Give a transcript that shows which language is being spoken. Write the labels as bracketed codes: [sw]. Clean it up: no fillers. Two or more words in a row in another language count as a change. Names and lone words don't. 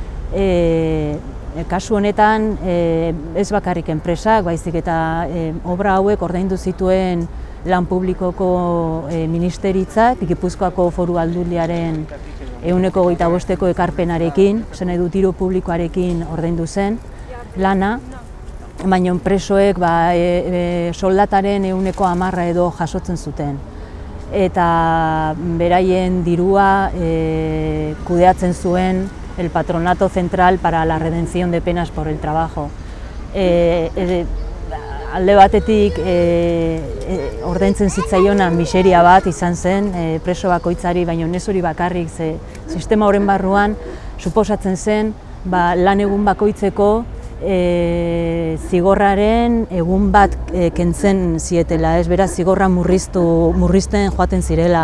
[eu] kasu honetan ez bakarrik enpresak, baizik eta obra hauek ordaindu zituen lan publikoko ministeritzak, Gipuzkoako Foru Aldundiaren 125% ekarpenarekin, zen nahi du diru publikoarekin ordaindu zen lana, baina presoek soldataren 10% edo jasotzen zuten. Eta beraien dirua kudeatzen zuen el Patronato Central para la Redención de Penas por el Trabajo. Alde batetik ordaintzen zitzaiona miseria bat izan zen preso bakoitzari, baina ez hori bakarrik, ze sistema horren barruan suposatzen zen lan egun bakoitzeko zigorraren egun bat kentzen zietela, ez beraz zigorra murrizten joaten zirela.